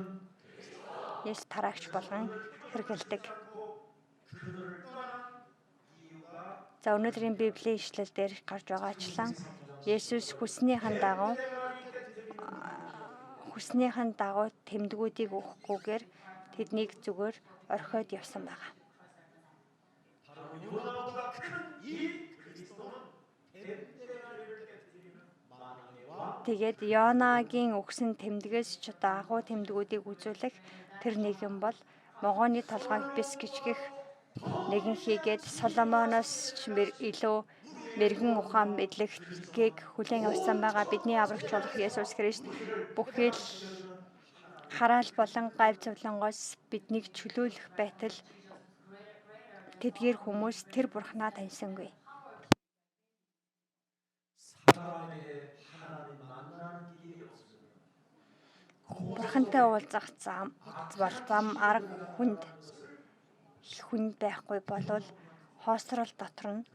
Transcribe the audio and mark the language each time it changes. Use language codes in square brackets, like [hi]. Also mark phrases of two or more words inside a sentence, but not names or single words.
[mn] Есүс тараагч болгон хэрэгэлдэг. За өнөөдрийн Библийн ишлэл дээр гарч байгаачлан Есүс хүснийхэн дагуу тэмдгүүдийг өгөхгүйгээр тэднийг зүгээр орхиод явсан байна. [ko] 요나보다 큰 이 그리스도는 뱀대가리를 깨뜨리는 만왕의 왕 [mn] Тэгээд Йонагийн өгсөн тэмдгээс ч одоо агуу тэмдгүүдийг үзүүлэх тэр нэгэн бол могооны толгойг бис гिचгэх нэгэн хийгээд Соломоноос ч илүү мэрэгэн ухаан мэдлэгийг хүлээн авсан байгаа. Бидний аврагч болох Есүс Христ бүхий л хараал болон гавь зовлонгоос биднийг чөлөөлөх байтал тэдгээр хүмүүс тэр Бурхнаа таньсангүй. [ko] 사람에게 하나님 만나는 길이 없으면 [mn] Бурхантай уулзах зам арга хүнд байхгүй болвол хоосрол дотор